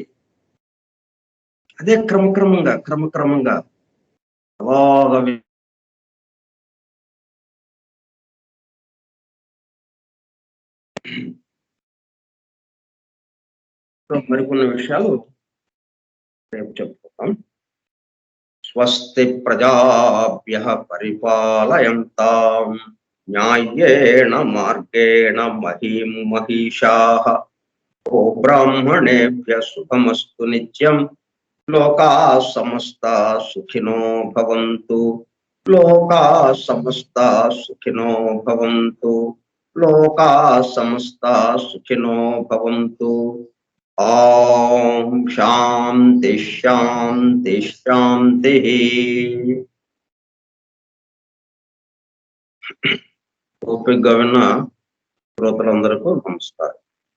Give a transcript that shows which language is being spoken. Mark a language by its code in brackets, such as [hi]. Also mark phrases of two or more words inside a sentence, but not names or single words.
[te] అదే క్రమక్రమంగా అలాగా మరికొన్ని విషయాలు రేపు చెప్పుకుందాం. [sa] స్వస్తి ప్రజాభ్యః పరిపాలయంతాం న్యాయేణ మార్గేణ మహీం మహిషాః ఓ బ్రాహ్మణేభ్యః శుభమస్తు నిత్యం. లోకాః సమస్తాః సుఖినో భవంతు. లోకాః సమస్తాః సుఖినో భవంతు. లోకాః సమస్తాః సుఖినో భవంతు. ఓం శాంతి శాంతి శాంతి. [te] ఓపికగా విన్న శ్రోతలందరికీ నమస్కారం.